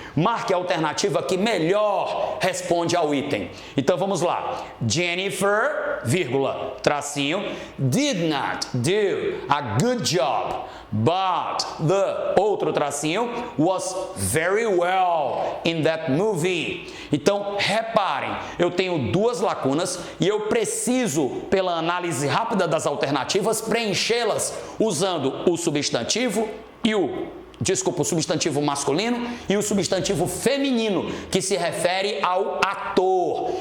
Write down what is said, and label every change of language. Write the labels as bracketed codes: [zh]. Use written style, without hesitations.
[pt] Marque a alternativa que melhor responde ao item. Então vamos lá. Jennifer vírgula, tracinho, [en] did not do a good job, but the, [pt] outro tracinho, [en] was very well in that movie. [pt] Então, reparem, eu tenho duas lacunas e eu preciso, pela análise rápida das alternativas, preenchê-las usando o substantivo e o substantivo masculino e o substantivo feminino, que se refere ao ator.